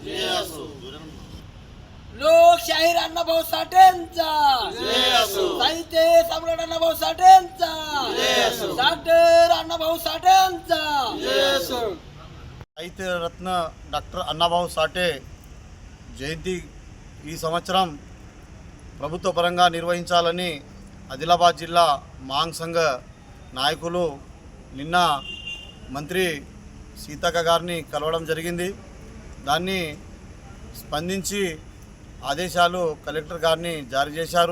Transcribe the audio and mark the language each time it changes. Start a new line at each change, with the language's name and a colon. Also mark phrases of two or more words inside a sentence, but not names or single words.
Marathi: लोकशाहीर अण्णाभाऊ साठेंचा साहित्य सम्राट अण्णाभाऊ साठेंचा डॉक्टर अण्णाभाऊ साठेंचा
Telugu: साहित्य रत्न डॉक्टर अण्णाभाऊ साठे జయంతి ఈ సంవత్సరం ప్రభుత్వ పరంగా నిర్వహించాలని ఆదిలాబాద్ జిల్లా మాంగ్ సంఘ నాయకులు నిన్న మంత్రి సీతక్క గారిని కలవడం జరిగింది। దాన్ని స్పందించి ఆదేశాలు కలెక్టర్ గారిని జారీ చేశారు।